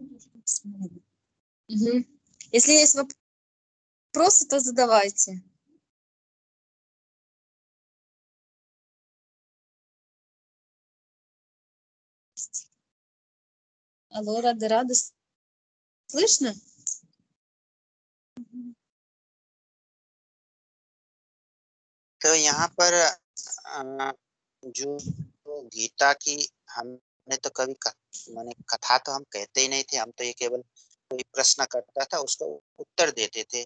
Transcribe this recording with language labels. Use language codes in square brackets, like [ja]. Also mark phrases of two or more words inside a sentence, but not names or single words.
[ru] Угу. Если есть вопросы, то задавайте. Алло, Рада, слышно? [hi] तो यहाँ पर जो गीता की हमने तो कभी माने कथा तो हम कहते ही नहीं थे, हम तो ये केवल कोई प्रश्न करता था उसका उत्तर देते थे।